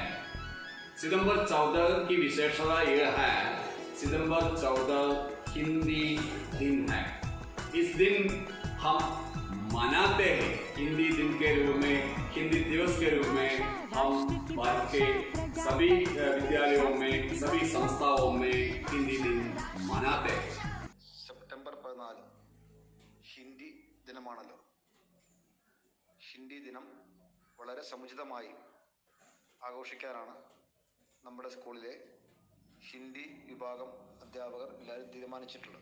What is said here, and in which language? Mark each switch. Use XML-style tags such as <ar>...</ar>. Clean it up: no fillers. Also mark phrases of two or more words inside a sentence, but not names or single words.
<hi>सितंबर 14 की विशेषता यह है, सितंबर 14 हिंदी दिन है। इस दिन हम मनाते हैं हिंदी दिन के रूप में, हिंदी दिवस के रूप में हम भारत के सभी विद्यालयों में, सभी संस्थाओं में हिंदी दिन मनाते हैं।</hi> <ml>സെപ്റ്റംബർ 14 ഹിന്ദി ദിനമാണല്ലോ. ഹിന്ദി ദിനം വളരെ സമുചിതമായി ആഘോഷിക്കാനാണ് നമ്മുടെ സ്കൂളിലെ ഹിന്ദി വിഭാഗം അധ്യാപകർ എല്ലാവരും തീരുമാനിച്ചിട്ടുള്ളത്.</ml>